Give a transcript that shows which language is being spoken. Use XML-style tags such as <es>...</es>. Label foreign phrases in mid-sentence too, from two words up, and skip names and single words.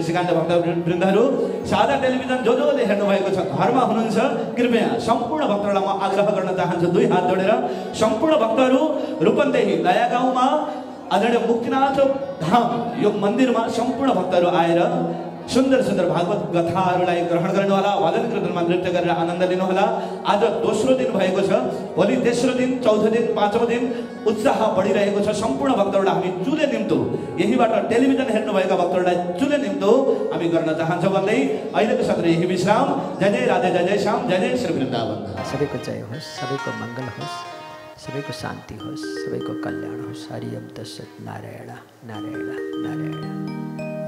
<ne>त्यसै कारणले भक्तवृन्दहरू सादा टेलिभिजन जो जोले हेर्नु भएको छ, घरमा हुनुहुन्छ, कृपया सम्पूर्ण भक्तहरूलाई म आग्रह गर्न चाहन्छु, दुई हात जोडेर सम्पूर्ण भक्तहरू रूपन्देही नयाँ गाउँमा आदरणीय मुक्तिनाथ धाम यो मन्दिरमा सम्पूर्ण भक्तहरू आएर सुन्दर सुन्दर भागवत कथाहरूलाई ग्रहण गर्नुहोला, भजन कीर्तनमा नृत्य गरेर आनन्द लिनुहोला। आज दोस्रो दिन भएको छ, भोलि तेस्रो दिन, चौथो दिन, पाँचौँ दिन उत्साह बढिरहेको छ। सम्पूर्ण भक्तहरूलाई हामी चुले निम्तो, यहीबाट टेलिभिजन हेर्नुभएका भक्तहरूलाई चुले निम्तो हामी गर्न चाहन्छौँ भन्दै अहिलेको सत्र यही विश्राम। जय जय राधे, जय जय श्याम, जय जय श्री वृन्दावन। सबैको जय होस्, सबैको मङ्गल होस्, सबैको शान्ति होस्, सबैको कल्याण होस्।</ne> <sa>हरि ओम तत्सत्।</sa> <ne>नारायण नारायण नारायण।</ne>